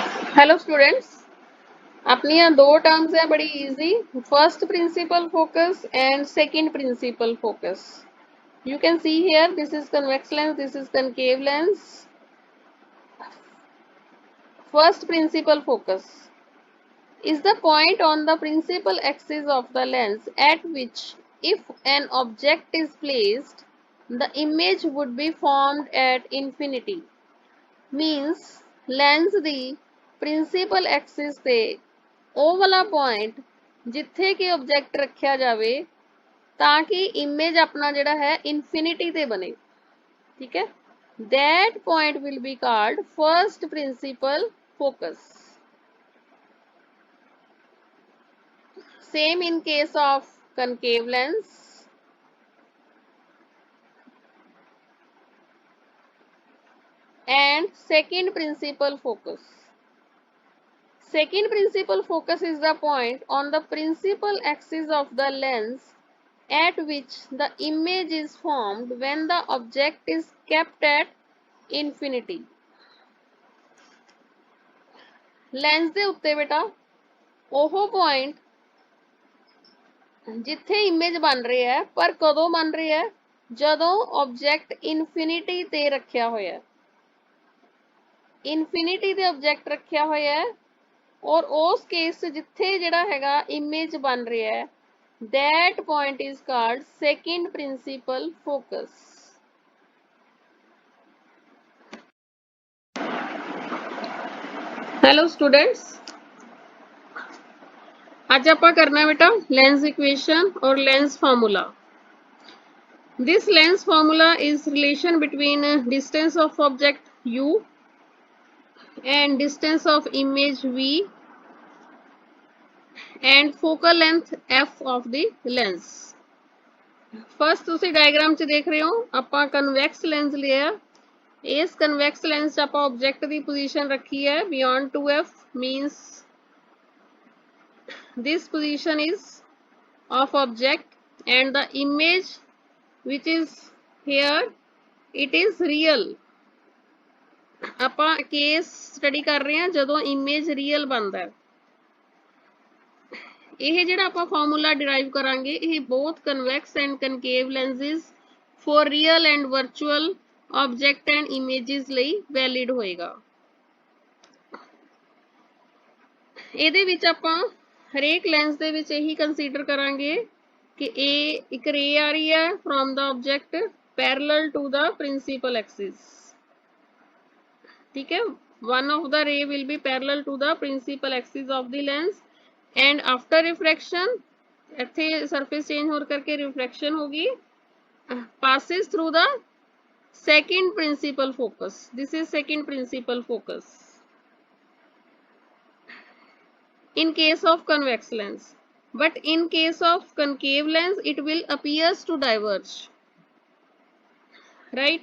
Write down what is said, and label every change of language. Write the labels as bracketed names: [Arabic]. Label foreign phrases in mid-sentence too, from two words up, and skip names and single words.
[English] Hello students. [Hindi] अपनी यहाँ दो टर्म्स हैं बड़ी इजी। [English] First principal focus and second principal focus. You can see here, this is convex lens, this is concave lens. First principal focus is the point on the principal axis of the lens at which, if an object is placed, the image would be formed at infinity. Means lens [Punjabi] ਦੀ [English] principal axis [Punjabi] ਤੇ ਉਹ ਵਾਲਾ ਪੁਆਇੰਟ ਜਿੱਥੇ ਕਿ ਆਬਜੈਕਟ ਰੱਖਿਆ ਜਾਵੇ ਤਾਂ ਕਿ ਇਮੇਜ ਆਪਣਾ ਜਿਹੜਾ ਹੈ ਇਨਫਿਨਿਟੀ ਤੇ ਬਣੇ। ਠੀਕ ਹੈ, [English] that point will be called first principal focus. Same in case of concave lens. And second principal focus. Second principal focus is the point on the principal axis of the lens at which the image is formed when the object is kept at infinity. [Punjabi] Lens ਦੇ ਉੱਤੇ ਬੇਟਾ ਉਹ ਪੁਆਇੰਟ ਜਿੱਥੇ ਇਮੇਜ ਬਣ ਰਹੀ ਹੈ, ਪਰ ਕਦੋਂ ਬਣ ਰਹੀ ਹੈ? ਜਦੋਂ ਆਬਜੈਕਟ ਇਨਫਿਨਿਟੀ ਤੇ ਰੱਖਿਆ ਹੋਇਆ ਹੈ। ਇਨਫਿਨਿਟੀ ਤੇ ਆਬਜੈਕਟ ਰੱਖਿਆ ਹੋਇਆ ਹੈ [Hindi] और उस [Punjabi] ਕੇਸ ਜਿੱਥੇ ਜਿਹੜਾ ਹੈਗਾ ਇਮੇਜ ਬਣ ਰਿਹਾ ਹੈ, [English] that point is called second principal focus. Hello students, [Hindi] आज ਆਪਾਂ करना बेटा [English] lens equation [Hindi] और [English] lens formula. This lens formula is relation between distance of object u and distance of image v and focal length f of the lens. [Punjabi] First ਤੁਸੀਂ diagram 'ਚ ਦੇਖ ਰਹੇ ਹੋ, ਆਪਾਂ [English] convex lens [Punjabi] ਲਿਆ। ਇਸ convex lens 'ਚ ਆਪਾਂ object ਦੀ position ਰੱਖੀ ਹੈ [English] beyond 2f, means this position is of object and the image which is here, it is real. [Punjabi] ਆਪਾਂ ਕੇਸ ਸਟੱਡੀ ਕਰ ਰਹੇ ਹਾਂ ਜਦੋਂ ਇਮੇਜ ਰੀਅਲ ਬਣਦਾ ਹੈ। ਇਹ ਜਿਹੜਾ ਆਪਾਂ [English] formula derive [Punjabi] ਕਰਾਂਗੇ ਇਹ [English] both convex and concave lenses for real and virtual object and images [Punjabi] ਲਈ ਵੈਲਿਡ ਹੋਏਗਾ। ਇਹਦੇ ਵਿੱਚ ਆਪਾਂ ਹਰੇਕ ਲੈਂਸ ਦੇ ਵਿੱਚ ਇਹੀ ਕੰਸੀਡਰ ਕਰਾਂਗੇ ਕਿ ਇਹ ਇੱਕ ਰੇ ਆ ਰਹੀ ਹੈ [English] from the object parallel to the principal axis. [Punjabi] ਠੀਕ ਹੈ, [English] one of the ray will be parallel to the principal axis of the lens and after refraction [Punjabi] ਇੱਥੇ surface change ਹੋਣ ਕਰਕੇ refraction ਹੋਗੀ, [English] passes through the second principal focus. This is second principal focus in case of convex lens, but in case of concave lens it will appears to diverge, right?